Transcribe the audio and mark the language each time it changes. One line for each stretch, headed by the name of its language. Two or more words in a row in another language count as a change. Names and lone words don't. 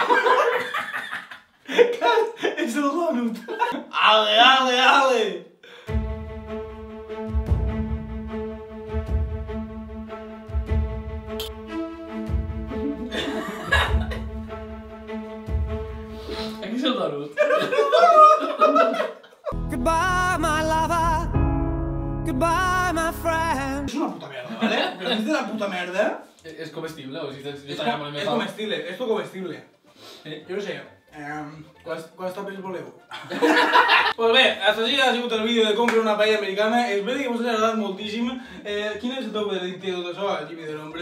Catalan: És el Donut. Ale! Aquí és el Donald.
English: Goodbye, my lover. Goodbye, my friend.
Catalan: És una puta merda, ¿vale? Però és de la puta merda. És comestible, o sigui, És comestible,
Spanish: esto comestible.
Catalan: Jo no sé, Quants tapes voleu? Pues bé, hasta així ha sigut el vídeo de com fer una paella americana. Espero que us hagi agradat moltíssim. Quin és el teu veredicte de tot això, Jimmy de Nombre?